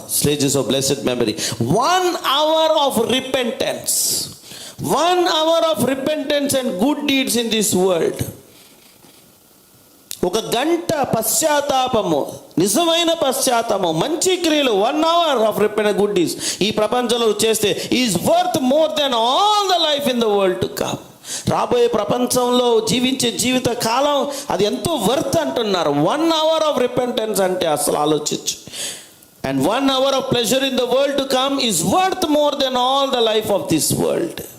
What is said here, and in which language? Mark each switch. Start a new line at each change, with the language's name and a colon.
English: Sages of blessed memory, 1 hour of repentance, 1 hour of repentance and good deeds in this world.
Telugu: ఒక గంట పశ్చాత్తాపము, నిజమైన పశ్చాత్తాపము, మంచి క్రియలు,
English: 1 hour of repentance, good deeds
Telugu: ఈ ప్రపంచంలో చేస్తే
English: Is worth more than all the life in the world to come.
Telugu: రాబోయే ప్రపంచంలో జీవించే జీవిత కాలం అది ఎంతో వర్త్ అంటున్నారు.
English: 1 hour of repentance
Telugu: అంటే అసలు ఆలోచించు.
English: And 1 hour of pleasure in the world to come is worth more than all the life of this world.